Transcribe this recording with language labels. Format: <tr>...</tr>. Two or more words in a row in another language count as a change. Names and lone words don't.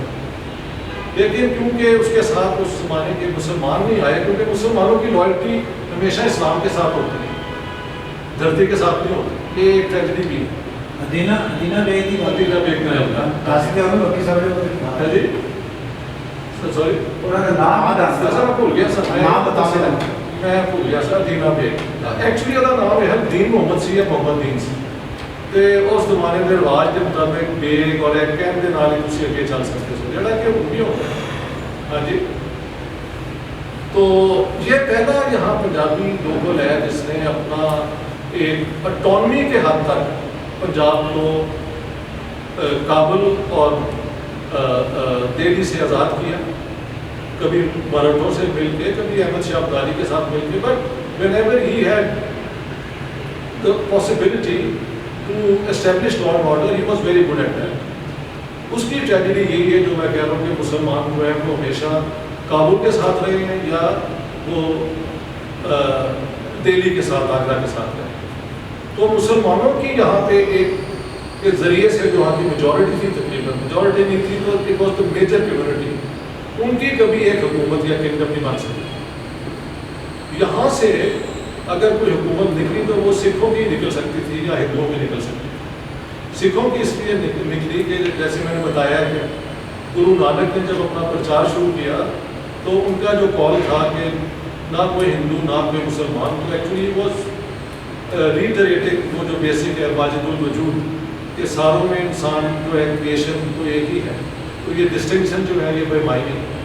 <ur>لیکن کیونکہ اس کے ساتھ اس زمانے کے مسلمان نہیں آئے کیونکہ مسلمانوں کی لائلٹی ہمیشہ اسلام کے ساتھ ہوتی ہے دھرتی کے ساتھ نہیں ہوتی. یہ ایک ٹریجڈی بھی ہے. مدینہ بیگ کی مدینہ بیگ کا ہے جی سوری میں بھول گیا سر میں بھول گیا سر دینا بیگ ایکچولی</ur> <pa>ਉਹਦਾ ਨਾਮ</pa> <ur>ہے دین محمد سی ہے محمد دین سی.</ur> <pa>ਤੇ ਉਸ ਜ਼ਮਾਨੇ ਦੇ ਰਿਵਾਜ ਦੇ ਮੁਤਾਬਿਕ ਬੇਗ ਔਰ ਇੱਕ ਕਹਿਣ ਦੇ ਨਾਲ ਹੀ ਤੁਸੀਂ ਅੱਗੇ ਚੱਲ ਸਕਦੇ ਹੋ ਜਿਹੜਾ ਕਿ ਹੁਣ ਵੀ ਹੁੰਦਾ ہے.</pa> <ur>ہاں جی تو یہ پہلا یہاں پنجابی لوگل ہے جس نے اپنا ایک اٹانومی کے حد تک پنجاب کو کابل اور دہلی سے آزاد کیا. کبھی مراٹھوں سے مل کے، کبھی احمد شاہ ابدالی کے ساتھ مل کے،</ur> <en>But whenever he had the possibility to establish law and order he was very good at that.</en> <ur>اس کی ٹریجڈی یہی ہے جو میں کہہ رہا ہوں کہ مسلمان جو ہے وہ ہمیشہ کابل کے ساتھ رہے ہیں یا وہ دہلی کے ساتھ، آگرہ کے ساتھ رہے. تو مسلمانوں کی یہاں پہ ایک ذریعے سے جو وہاں کی میجورٹی تھی، تقریباً میجورٹی نہیں تھی تو</ur> <en>it was the major community,</en> <ur>ان کی کبھی ایک حکومت یا کنگڈم نہیں بن سکتی. یہاں سے اگر کوئی حکومت نکلی تو وہ سکھوں کی نکل سکتی تھی یا ہندوؤں کی نکل سکتی تھی. سکھوں کی اس لیے نکلی کہ جیسے میں نے بتایا کہ گرو نانک نے جب اپنا پرچار شروع کیا تو ان کا جو کال تھا کہ نہ کوئی ہندو نہ کوئی مسلمان، تو</ur> <en>actually was reiterating</en> <ur>وہ جو بیسک ہے واجد الوجود کہ ساروں میں انسان جو ہے کریشن تو ایک ہی ہے، تو یہ ڈسٹنکشن جو ہے یہ بے معنی.</ur>